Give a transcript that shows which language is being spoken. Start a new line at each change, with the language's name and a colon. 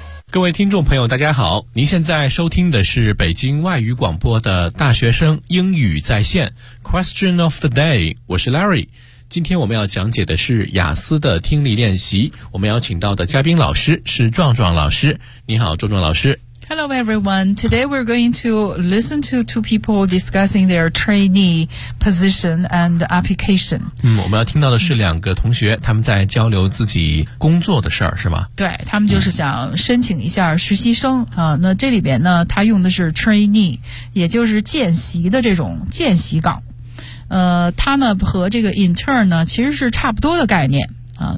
Chinese: 各位听众朋友大家好，您现在收听的是北京外语广播的大学生英语在线
English: Question of the day，
Chinese: 我是 Larry。今天我们要讲解的是雅思的听力练习，我们邀请到的嘉宾老师是壮壮老师。你好壮壮老师。
English: Hello everyone, today we're going to listen to two people discussing their trainee position and application。
Chinese: 我们要听到的是两个同学他们在交流自己工作的事儿，是吗？对，他们就是想申请一下实习生啊。那这里边呢他用的是 trainee， 也就是见习的这种见习岗。他呢和这个 intern 呢其实是差不多的概念啊。